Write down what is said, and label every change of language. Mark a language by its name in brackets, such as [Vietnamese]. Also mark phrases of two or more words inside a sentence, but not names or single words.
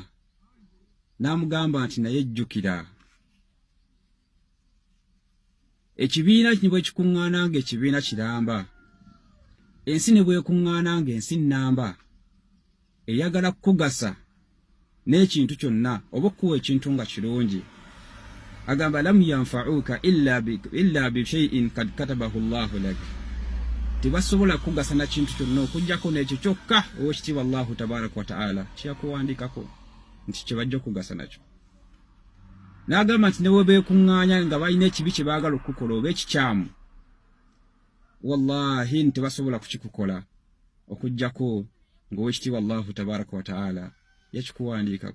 [Ganda] N'amugamba nti naye jjukira, ekibiina kino bwe kikuŋŋaana ng'ekibiina kiramba, ensi ne bwekuŋŋaana ng'ensi nnamba, eyagala kukugasa n'ekintu kyonna oba okuwa ekintu nga kirungi, agamba [Arabic] لم ينفعك إلا بشيء قد كتبه الله لك, [Ganda] tebasobola kukugasa na kintu kyonna okujjako n'ekyo kyokka ow'ekitiibwa [Arabic] الله تبارك وتعالى [Ganda] kyakuwandiikako nti kye bajja okukugasa nakyo. N'agamba nti ne bwe beekuŋŋaanya nga balina ekibi kye baagala okukukola oba ekikyamu, wallahi tebasobola kukikukola okujjako ng'ow'ekitiibwa [Arabic] الله تبارك وتعالى [Ganda] yakikuwandiikako.